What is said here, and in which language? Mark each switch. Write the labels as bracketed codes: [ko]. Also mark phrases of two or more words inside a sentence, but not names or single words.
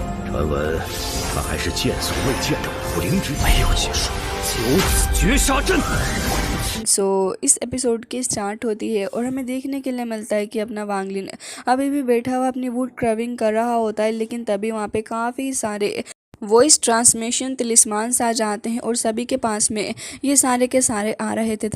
[zh] 传闻他还是见所未见的武灵之没有结束，九子绝杀阵。 [hi] इस एपिसोड की स्टार्ट होती है और हमें देखने के लिए मिलता है कि अपना वांगलिन अभी भी बैठा हुआ अपनी [en] wood carving [hi] कर रहा होता है, लेकिन तभी वहाँ पे काफ़ी सारे [en] voice transmission talismans [hi] आ जाते हैं और सभी के पास में ये सारे के सारे आ रहे थे।